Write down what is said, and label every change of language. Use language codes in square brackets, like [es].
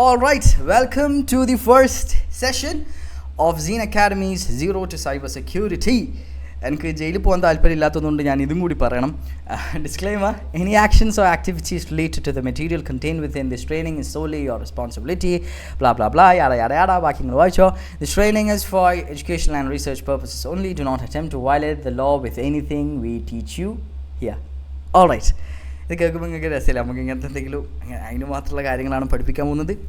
[en] All right, welcome to the first session of Zine Academy's Zero to Cyber Security. [ml] എനിക്ക് ജയിലിൽ പോകാൻ താല്പര്യമില്ലാത്തതുകൊണ്ട് ഞാൻ ഇതും കൂടി പറയണം. [en] Disclaimer, any actions or activities related to the material contained within this training is solely your responsibility. Blah blah blah, yada yada yada. [ml] ബാക്കി നിങ്ങൾ വായിച്ചോ. [en] This training is for educational and research purposes only. Do not attempt to violate the law with anything we teach you here. All right. [ml] ഇത് കേൾക്കുമ്പോൾ നിങ്ങൾക്ക് രസമില്ല. നമുക്ക് ഇങ്ങനത്തെ എന്തെങ്കിലും അതിന് മാത്രമുള്ള കാര്യങ്ങളാണ് പഠിപ്പിക്കാൻ പോകുന്നത്.